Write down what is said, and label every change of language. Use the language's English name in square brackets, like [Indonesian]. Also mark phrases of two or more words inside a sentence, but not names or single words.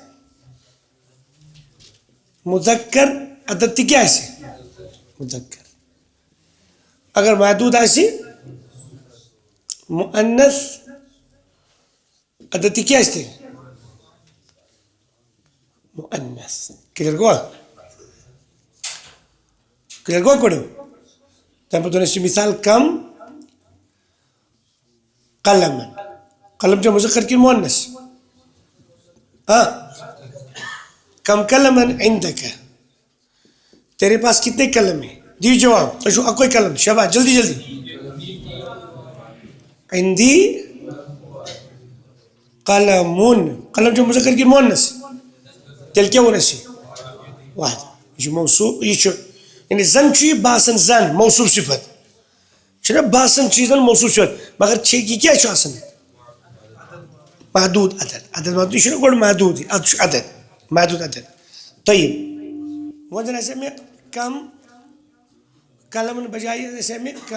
[Kashmiri] مُذکر عدد تہِ کیٛاہ آسہِ مُذکر اگر محدوٗد آسہِ مُعنث عدد تہِ کیٛاہ آسہِ تیٚلہِ مُعنث کلیئر گوٚوا کلیئر گوٚوا گۄڈٕ تَمہِ پَتہٕ ووٚن اَسہِ مِثال کم قلمن قلم چھا مُذکر کِنہٕ مُعنث [Arabic] کم قلمن عندک [Urdu] تیرے پاس کتنے قلم ہیں [Kashmiri] دیو جواب تۄہہِ چھُو اَکوے قلم شاباش جلدی جلدی [Arabic] عندی قلمون [Kashmiri] قلم چھا مُذکر کِنہٕ مُعنث تیٚلہِ کیٛاہ ووٚن اَسہِ واحد یہِ چھُ موصوٗف یہِ چھُ یعنی زن چھُ یہِ باسان زن موصوف صفت چھُنہ باسان چیٖزن موصوف صفت مگر یہِ کیٛاہ چھُ آسان محدوٗد عدد عدد محدوٗد یہِ چھُنہ گۄڈٕ محدوٗدٕے اَدٕ چھُ عدد محدوٗد عدد طیب وۄنۍ زن آسہِ مےٚ [Arabic] کم قلمن [Kashmiri] بجایے آسہِ مےٚ